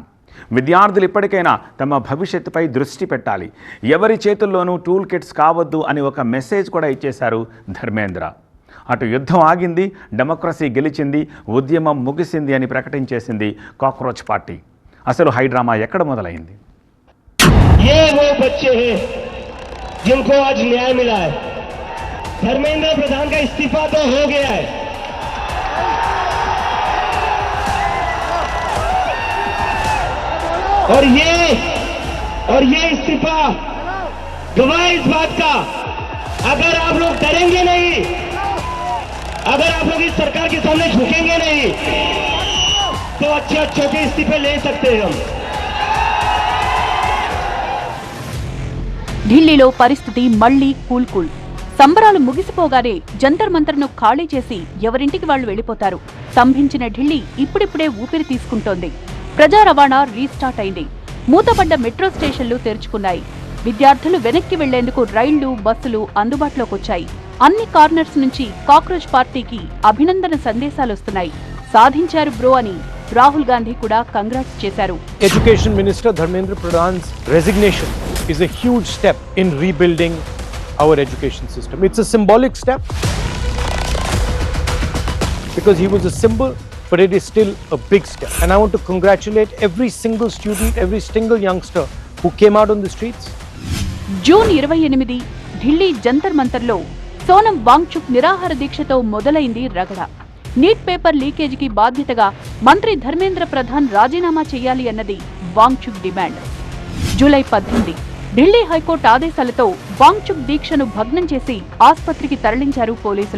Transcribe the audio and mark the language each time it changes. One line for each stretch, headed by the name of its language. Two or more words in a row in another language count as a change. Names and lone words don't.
Telugu: విద్యార్థులు ఇప్పటికైనా తమ భవిష్యత్తుపై దృష్టి పెట్టాలి, ఎవరి చేతుల్లోనూ
English: tool kits
Telugu: కావద్దు అని ఒక మెసేజ్ కూడా ఇచ్చేశారు ధర్మేంద్ర. అటు యుద్ధం ఆగింది, డెమోక్రసీ గెలిచింది, ఉద్యమం ముగిసింది అని ప్రకటించేసింది కాక్రోచ్ పార్టీ. అసలు హైడ్రామా ఎక్కడ మొదలైంది?
Hindi: ये वो बच्चे हैं जिनको आज न्याय मिला है। धर्मेंद्र प्रधान का इस्तीफा तो हो गया है, और ये इस्तीफा गवाह इस बात का, अगर आप लोग डरेंगे नहीं, अगर आप लोग इस सरकार के सामने झुकेंगे नहीं, तो अच्छे के इस्तीफे ले सकते हैं हम।
Telugu: ఢిల్లీలో పరిస్థితి మళ్లీ కూల్. సంబరాలు ముగిసిపోగానే జంతర్ మంతర్ను ఖాళీ చేసి ఎవరింటికి వాళ్లు వెళ్లిపోతారు. స్తంభించిన ఢిల్లీ ఇప్పుడిప్పుడే ఊపిరి తీసుకుంటోంది. ప్రజా రవాణా రీస్టార్ట్ అయింది. మూతపడ్డ మెట్రో స్టేషన్లు తెరుచుకున్నాయి. విద్యార్థులు వెనక్కి వెళ్లేందుకు రైళ్లు, బస్సులు అందుబాటులోకొచ్చాయి. అన్ని కార్నర్స్ నుంచి కాక్రోచ్ పార్టీకి అభినందన సందేశాలొస్తున్నాయి. సాధించారు బ్రో అని రాహుల్ గాంధీ కూడా కంగ్రాట్స్ చేశారు.
English: Education Minister Dharmendra Pradhan's resignation is a huge step in rebuilding our education system. It's a symbolic step because he was a symbol, but it is still a big step. And I want to congratulate every single student, every single youngster who came out on the streets.
Telugu: జూన్ 28 ఢిల్లీ జంతర్ మంతర్లో సోనం వాంగ్చుక్ నిరాహార దీక్షతో మొదలైంది రగడ.
English: NEET paper
Telugu: లీకేజీకి బాధ్యతగా మంత్రి ధర్మేంద్ర ప్రధాన్ రాజీనామా చేయాలి అన్నది వాంగ్చుక్ డిమాండ్. జూలై 18 ఢిల్లీ హైకోర్టు ఆదేశాలతో వాంగ్చుక్ దీక్షను భగ్నం చేసి ఆస్పత్రికి తరలించారు పోలీసులు.